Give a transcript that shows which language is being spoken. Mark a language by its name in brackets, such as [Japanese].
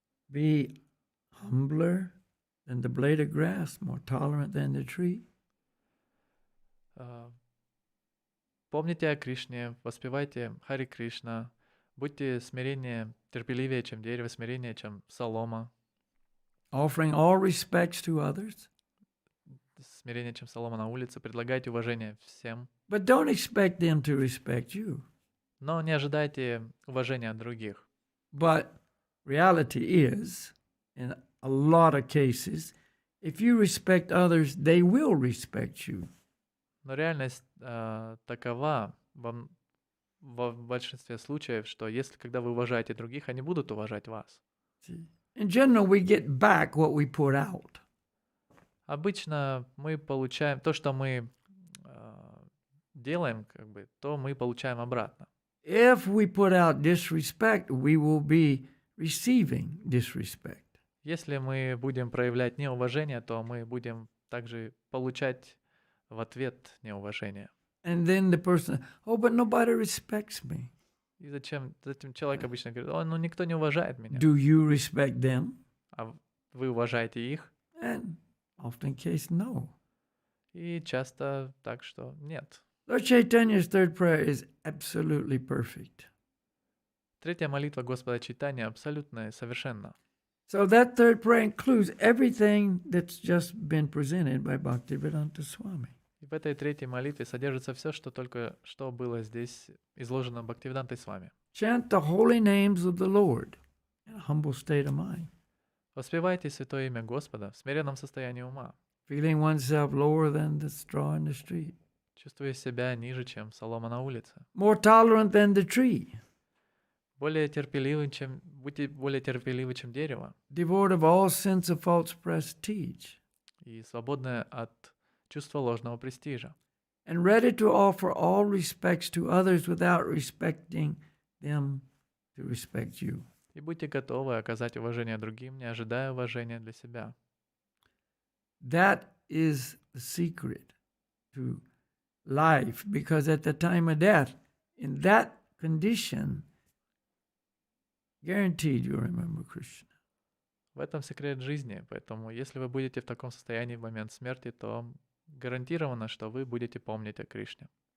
[English] Be humbler than the blade of grass, more tolerant than the tree. [Russian] Помните о Кришне, воспевайте Хари Кришна, будьте смирение, терпеливее, чем дерево, смирение, чем солома. [English] Offering all respects to others. [Russian] Смирение, чем солома на улице, предлагайте уважение всем. [English] But don't expect them to respect you. [Russian] Но не ожидайте уважения от других. [English] But reality is, in a lot of cases, if you respect others, they will respect you. [Russian] Но реальность такова в большинстве случаев, что если когда вы уважаете других, они будут уважать вас. [English] In general, we get back what we put out. [Russian] Обычно мы получаем то, что мы делаем, то мы получаем обратно. [English] If we put out disrespect, we will be receiving disrespect. [Russian] Если мы будем проявлять неуважение, то мы будем также получать в ответ неуважение. [English] And then the person, oh, but nobody respects me. [Russian] И затем человек обычно говорит, ну никто не уважает меня. [English] Do you respect them? [Russian] А вы уважаете их? [English] And often case, no. [Russian] И часто так, что нет. [English] Lord Chaitanya's third prayer is absolutely perfect. [Russian] Третья молитва Господа Чайтаньи абсолютно совершенна. [English] So that third prayer includes everything that's just been presented by Bhaktivedanta Swami. [Russian] И в этой третьей молитве содержится все, что только что было здесь изложено Бхактивидантой с вами. [English] Chant the holy names of the Lord in a humble state of mind. [Russian] Воспевайте святое имя Господа в смиренном состоянии ума, [English] Feeling oneself lower than the straw in the street. [Russian] чувствуя себя ниже, чем солома на улице. [English] More tolerant than the tree. [Russian] Будьте более терпеливы, чем дерево. [English] Devoid of all sense of false prestige. [Russian] И свободны от чувства ложного престижа. [English] And ready to offer all respects to others without expecting them to respect you. [Russian] И будьте готовы оказать уважение другим, не ожидая уважения для себя. [English] That is the secret to life, because at the time of death, in that condition, guaranteed you'll remember Krishna. [Russian] В этом секрет жизни, поэтому если вы будете в таком состоянии в момент смерти, то гарантировано, что вы будете помнить о Кришне.